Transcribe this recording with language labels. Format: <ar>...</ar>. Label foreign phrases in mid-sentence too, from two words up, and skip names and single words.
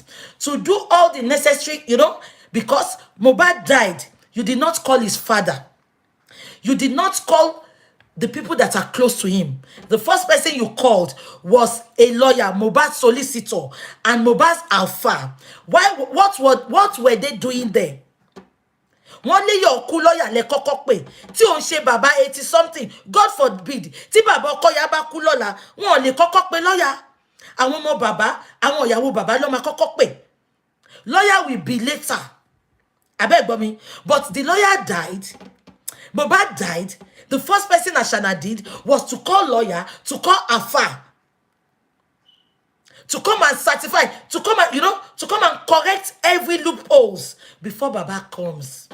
<en>To do all the necessary, because Mohbad died. You did not call his father. You did not call the people that are close to him. The first person you called was a lawyer, Mohbad's solicitor, and Mohbad's alpha. What were they doing there?</en> <yo>Wọ́n lé</yo> <en>your cool lawyer</en> <yo>le kọ́kọ́ pè. Tí ó ń ṣe bàbá</yo> <en>80 something, God forbid.</en> <yo>Tí bàbá ọkọ ya bá kú lọ́la, wọ́n lè kọ́kọ́ pè lawyer. Àwọn ọmọ bàbá, àwọn ìyàwó bàbá ló máa kọ́kọ́ pè.</yo> <en>Lawyer will be later. Abeg me. But the lawyer died. Mohbad died. The first person Ashana did was to call lawyer, to call Afa, to come and certify, to come and correct every loopholes before Baba comes.</en>